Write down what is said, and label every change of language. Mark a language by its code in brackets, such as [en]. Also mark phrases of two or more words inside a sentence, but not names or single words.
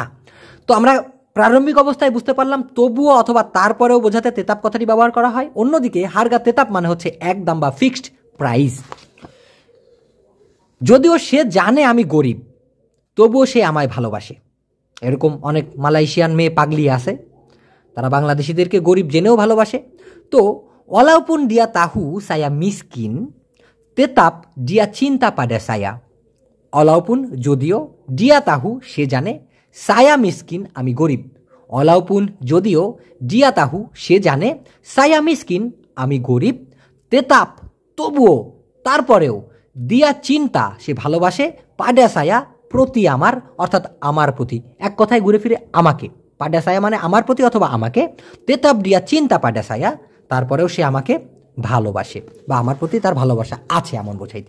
[bn] তো আমরা প্রারম্ভিক অবস্থায় বুঝতে পারলাম তবুও অথবা তারপরেও বোঝাতে তেতাপ কথাটি ব্যবহার করা হয়। অন্যদিকে [ms] harga tetap [bn] মানে হচ্ছে একদম বা [en] fixed price. [bn] যদিও সে জানে আমি গরিব, তবুও সে আমায় ভালোবাসে। এরকম অনেক মালয়েশিয়ান মেয়ে পাগলি আছে, তারা বাংলাদেশিদেরকে গরিব জেনেও ভালোবাসে। [ms] তো walaupun dia tahu saya miskin, tetap dia cinta pada saya. walaupun যদিও, dia tahu [bn] সে জানে, [ms] saya miskin [bn] আমি গরিব। [ms] walaupun যদিও, dia tahu [bn] সে জানে, [ms] saya miskin [bn] আমি গরিব, তেতাপ তবুও তারপরেও, [ms] dia cinta [bn] সে ভালোবাসে, [ms] pada saya [bn] প্রতি আমার, অর্থাৎ আমার প্রতি, এক কথায় ঘুরে ফিরে আমাকে। [ms] pada saya [bn] মানে আমার প্রতি অথবা আমাকে, [ms] tetap dia cinta pada saya, [bn] তারপরেও সে আমাকে ভালোবাসে বা আমার প্রতি তার ভালোবাসা আছে এমন বোঝাইতে।